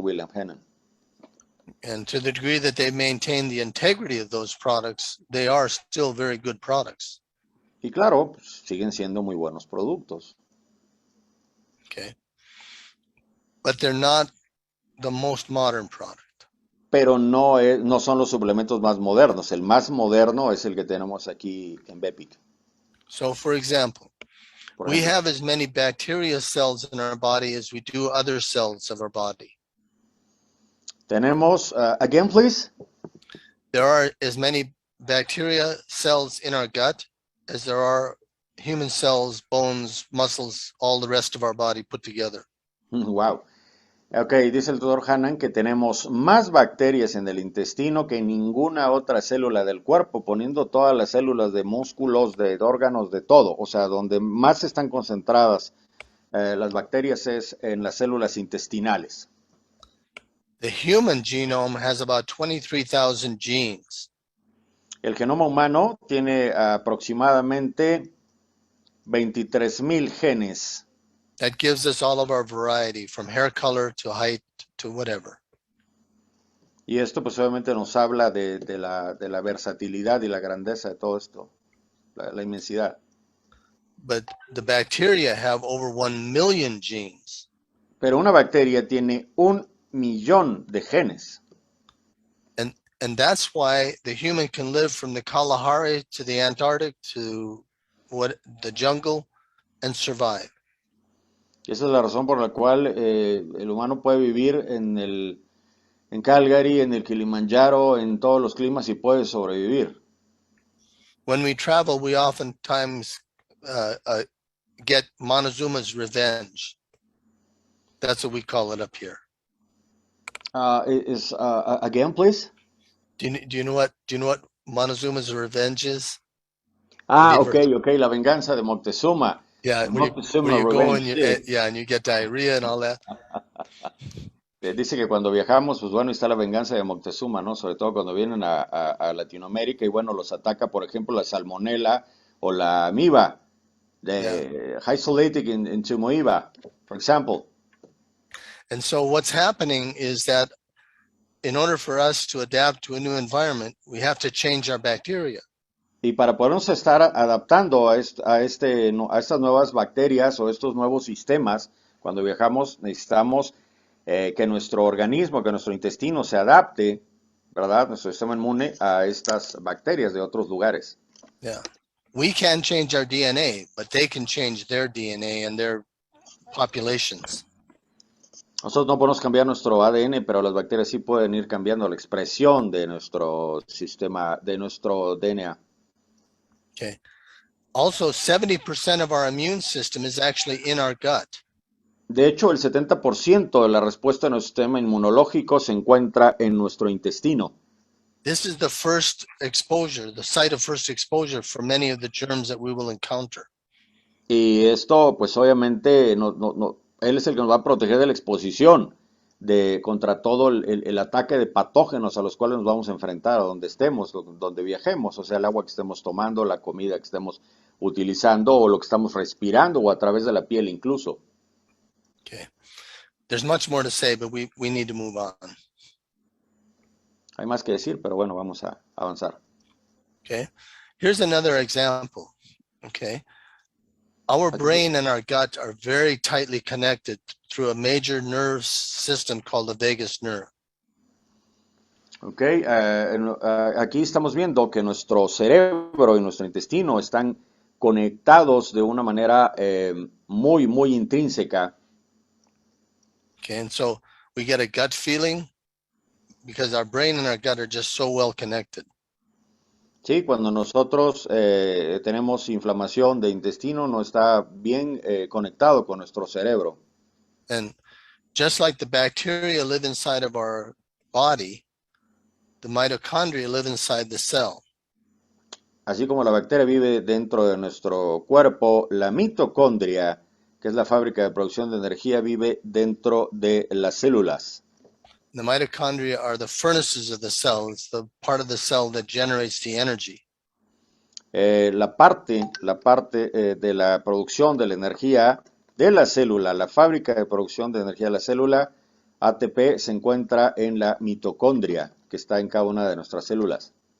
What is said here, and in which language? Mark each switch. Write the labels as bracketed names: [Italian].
[English] William Hennen. And to the degree that they maintain the integrity of those products, they are still very good products. [Spanish] Y claro, pues, siguen siendo muy buenos productos. [English] Okay. But they're not the most modern product. [Spanish] Pero no son los suplementos más modernos. El más moderno es el que tenemos aquí en Bepic. [English] So for example, we have as many bacteria cells in our body as we do other cells of our body. [Spanish] Tenemos, [English] again, please. There are as many bacteria cells in our gut as there are human cells, bones, muscles, all the rest of our body put together. Wow. [Spanish] Ok, dice el doctor Hennen que tenemos más bacterias en el intestino que en ninguna otra célula del cuerpo, poniendo todas las células de músculos, de órganos, de todo. O sea, donde más están concentradas las bacterias es en las células intestinales. [English] The human genome has about 23,000 genes. [Spanish] El genoma humano tiene aproximadamente 23,000 genes. [English] That gives us all of our variety, from hair color to height to whatever. [Spanish] Y esto pues obviamente nos habla de la versatilidad y la grandeza de todo esto, la inmensidad. [English] But the bacteria have over 1 million genes. [Spanish] Pero una bacteria tiene 1,000,000 de genes. [English] And that's why the human can live from the Kalahari to the Antarctic to the jungle and survive. [Spanish] Y esa es la razón por la cual el humano puede vivir en Calgary, en el Kilimanjaro, en todos los climas y puede sobrevivir. [English] When we travel, we oftentimes get Montezuma's revenge. That's what we call it up here. Again, please. Do you know what Montezuma's revenge is? [Spanish] Ok, la venganza de Moctezuma. [English] Yeah, Moctezuma where you go Revenge, and and you get diarrhea and all that. [Spanish] Dice que cuando viajamos, pues bueno, está la venganza de Moctezuma, ¿no? Sobre todo cuando vienen a Latinoamérica y bueno, los ataca, por ejemplo, la salmonela o la amiba, [English] isolated in Tumoiba, for example. And so what's happening is that in order for us to adapt to a new environment, we have to change our bacteria. [Spanish] Y para podernos estar adaptando a estas nuevas bacterias o estos nuevos sistemas, cuando viajamos necesitamos que nuestro organismo, que nuestro intestino se adapte, ¿verdad? Nuestro sistema inmune a estas bacterias de otros lugares. [English] Yeah. We can change our DNA, but they can change their DNA and their populations. [Spanish] Nosotros no podemos cambiar nuestro ADN, pero las bacterias sí pueden ir cambiando la expresión de nuestro sistema, de nuestro DNA. [English] Okay. Also, 70% of our immune system is actually in our gut. [Spanish] De hecho, el 70% de la respuesta de nuestro sistema inmunológico se encuentra en nuestro intestino. [English] This is the first exposure, the site of first exposure for many of the germs that we will encounter. [Spanish] Y esto, pues obviamente, él es el que nos va a proteger de la exposición contra todo el ataque de patógenos a los cuales nos vamos a enfrentar, a donde estemos, donde viajemos, o sea, el agua que estemos tomando, la comida que estemos utilizando o lo que estamos respirando o a través de la piel incluso. [English] Okay. There's much more to say, but we need to move on. [Spanish] Hay más que decir, pero bueno, vamos a avanzar. [English] Okay. Here's another example. Okay. Our brain and our gut are very tightly connected through a major nerve system called the vagus nerve. [Spanish] Okay, aquí estamos viendo que nuestro cerebro y nuestro intestino están conectados de una manera muy, muy intrínseca. [English] Okay, and so we get a gut feeling because our brain and our gut are just so well connected. [Spanish] Sí, cuando nosotros tenemos inflamación de intestino, no está bien conectado con nuestro cerebro. [English] And just like the bacteria live inside of our body, the mitochondria live inside the cell. [Spanish] Así como la bacteria vive dentro de nuestro cuerpo, la mitocondria, que es la fábrica de producción de energía, vive dentro de las células. [English] The mitochondria are the furnaces of the cell. It's the part of the cell that generates the energy. [Spanish] La parte de la producción de la energía de la célula, la fábrica de producción de energía de la célula, ATP, se encuentra en la mitocondria, que está en cada una de nuestras células.